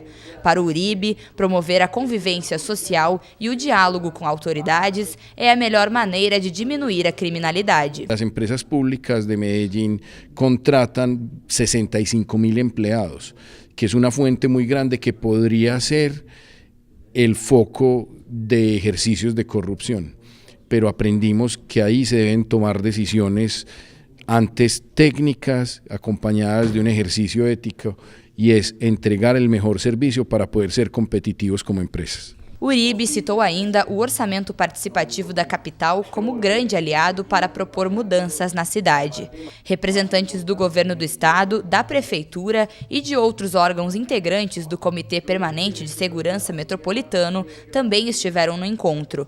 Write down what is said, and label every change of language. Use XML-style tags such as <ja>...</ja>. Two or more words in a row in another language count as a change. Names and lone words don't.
<pt>Para o Uribe, promover a convivência social e o diálogo com autoridades é a melhor maneira de diminuir a criminalidade. As empresas públicas de Medellín contratam 65.000 empleados, que é uma fuente muito grande que poderia ser o foco de exercícios de corrupção.</pt> <es>Pero aprendimos que</es> <pt>aí se devem tomar decisões antes técnicas</pt> <es>acompañadas de un ejercicio ético y es entregar el mejor servicio para poder ser competitivos como empresas.</es> <pt>Uribe citou ainda o orçamento participativo da capital como grande aliado para propor mudanças na cidade. Representantes do governo do estado, da prefeitura e de outros órgãos integrantes do Comitê Permanente de Segurança Metropolitano também estiveram no encontro.</pt>